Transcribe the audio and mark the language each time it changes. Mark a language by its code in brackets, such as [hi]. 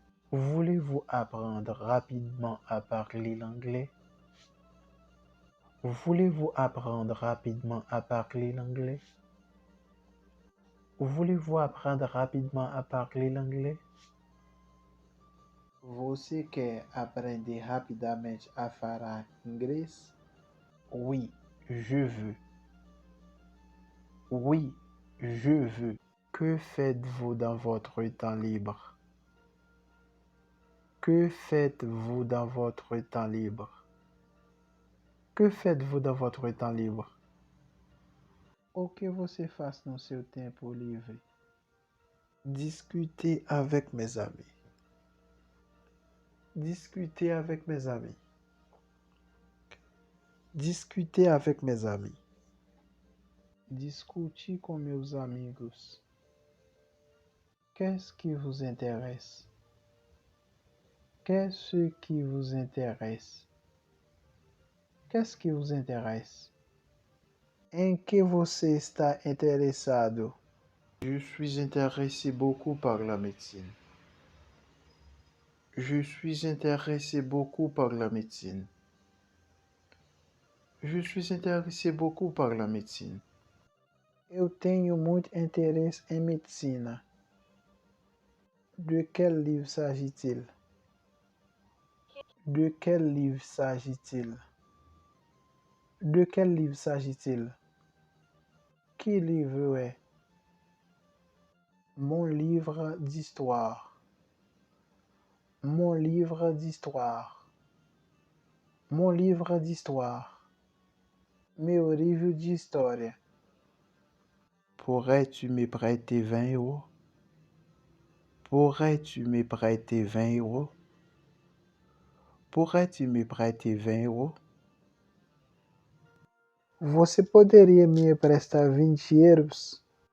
[fr] Voulez-vous apprendre rapidement à parler l'anglais? Voulez-vous apprendre rapidement à parler l'anglais? Voulez-vous apprendre rapidement à parler l'anglais? [pt] Você quer aprender rapidamente a falar inglês? [fr] Oui, je veux. Oui, je veux. Que faites-vous dans votre temps libre? Que faites-vous dans votre temps libre? Que faites-vous dans votre temps libre? [pt] O que você faz no seu tempo livre? [fr] Discuter avec mes amis. Discuter avec mes amis. Discuter avec mes amis. [pt] Discutir com meus amigos. [fr] Qu'est-ce qui vous intéresse? Qu'est-ce qui vous intéresse? Qu'est-ce qui vous intéresse? [pt] Em que você está interessado? [fr] Je suis intéressé beaucoup par la médecine. Je suis intéressé beaucoup par la médecine. Je suis intéressé beaucoup par la médecine. [pt] Eu tenho muito interesse em medicina. [fr] De quel livre s'agit-il? De quel livre s'agit-il? De quel livre s'agit-il? [pt] Que livre é? [fr] Mon livre d'histoire. Mon livre d'histoire. Mon livre d'histoire. [pt] Meu livro de história. [fr] Pourrais-tu me prêter 20 euros? Pourrais-tu me prêter 20 euros? Pourrais-tu me prêter 20 euros? [pt] Você poderia me emprestar 20 euros?